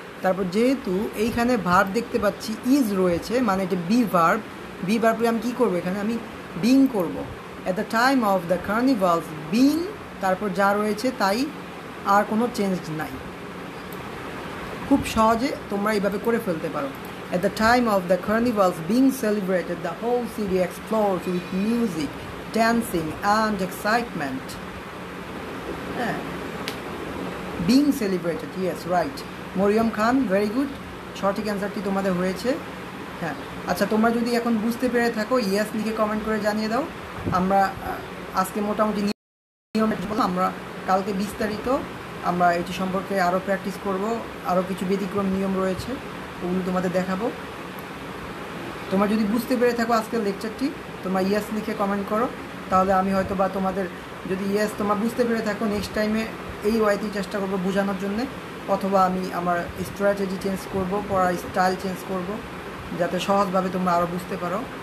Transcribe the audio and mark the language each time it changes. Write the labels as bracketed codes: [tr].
[bn] তারপর যেহেতু এইখানে ভার্ব দেখতে পাচ্ছি ইজ রয়েছে, মানে এটা বি ভার্ব আমি কী করবো, এখানে আমি বিং করব। [en] at the time of the carnivals being, [bn] তারপর যা রয়েছে তাই, আর কোনো চেঞ্জ নাই। খুব সহজে তোমরা এইভাবে করে ফেলতে পারো। [en] At the time of the carnivals being celebrated, the whole city explodes with music, dancing and excitement. Being celebrated, yes, right. [bn] Mariam Khan, [en] very good, [bn] সঠিক অ্যান্সারটি তোমাদের হয়েছে। হ্যাঁ, আচ্ছা, তোমরা যদি এখন বুঝতে পেরে থাকো ইয়েস লিখে কমেন্ট করে জানিয়ে দাও। আমরা আজকে মোটামুটি নিয়ম, আমরা কালকে বিস্তারিত আমরা এটি সম্পর্কে আরও প্র্যাকটিস করব। আরও কিছু ব্যতিক্রম নিয়ম রয়েছে, ওগুলো তোমাদের দেখাবো। তোমরা যদি বুঝতে পেরে থাকো আজকের লেকচারটি, তোমরা ইয়েস লিখে কমেন্ট করো, তাহলে আমি হয়তো বা তোমাদের, যদি ইয়েস তোমরা বুঝতে পেরে থাকো, নেক্সট টাইমে এই ওয়াইতেই চেষ্টা করবো বোঝানোর জন্যে, অথবা আমি আমার স্ট্র্যাটেজি চেঞ্জ করব, পড়ার স্টাইল চেঞ্জ করব, যাতে সহজভাবে তোমরা আরও বুঝতে পারো।